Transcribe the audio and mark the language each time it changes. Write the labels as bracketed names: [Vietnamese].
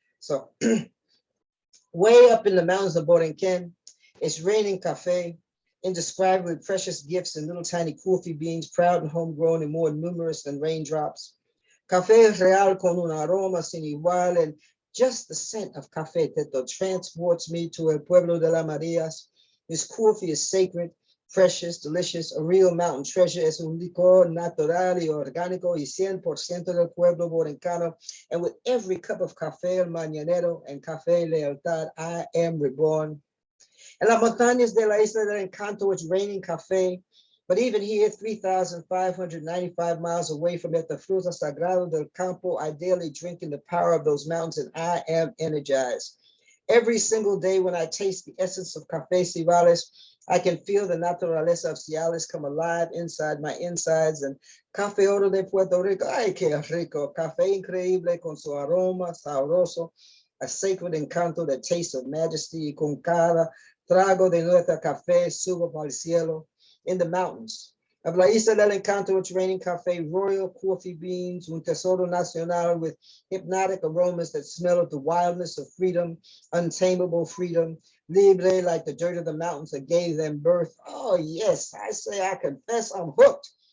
[English] So way up in the mountains of Borinquen, it's raining cafe, indescribably precious gifts and little tiny coffee beans, proud and homegrown and more numerous than raindrops. [Spanish] Café real con un aroma sin igual, [English] and just the scent of café that transports me to [Spanish] el pueblo de las Marias. [English] This coffee is sacred, precious, delicious, a real mountain treasure. [Spanish] Es un licor natural y orgánico y 100% del pueblo borincano. [English] And with every cup of café el mañanero and café lealtad, I am reborn. [Spanish] En las montañas de la Isla del Encanto, [English] it's raining café. But even here, 3,595 miles away from it, the [Spanish] fruta sagrado del campo, [English] I daily drink in the power of those mountains, and I am energized. Every single day when I taste the essence of Café Cibales, I can feel the naturaleza of Ciales come alive inside my insides. [Spanish] And Café Oro de Puerto Rico, ay, qué rico. Café increíble con su aroma sabroso, [English] a sacred encanto that tastes of majesty. [Spanish] Con cada trago de nuestra café subo para el cielo. [English] In the mountains of La Isla del Encanto, it's raining café, royal coffee beans, [Spanish] un tesoro nacional [English] with hypnotic aromas that smell of the wildness of freedom, untamable freedom, libre like the dirt of the mountains that gave them birth. Oh yes, I say, I confess, I'm hooked.